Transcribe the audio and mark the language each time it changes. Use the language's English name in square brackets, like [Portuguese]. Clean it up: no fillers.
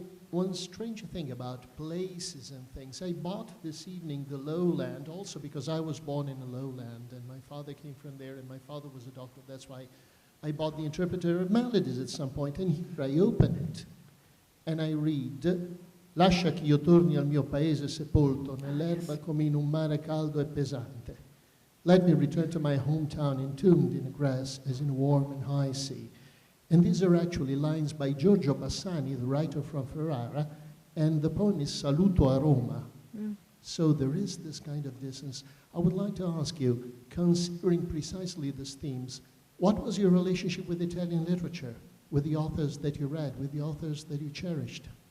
[English] One strange thing about places and things, I bought this evening the lowland also because I was born in the lowland and my father came from there and my father was a doctor. That's why I bought the Interpreter of Maladies at some point, and here I open it. And I read, [Italian] lascia che io torni al mio paese sepolto nell'erba come in un mare caldo e pesante. [English] let me return to my hometown entombed in the grass as in a warm and high sea. And these are actually lines by Giorgio Bassani, the writer from Ferrara, and the poem is Saluto a Roma. So there is this kind of distance. I would like to ask you, considering precisely these themes, what was your relationship with Italian literature, with the authors that you read, with the authors that you cherished?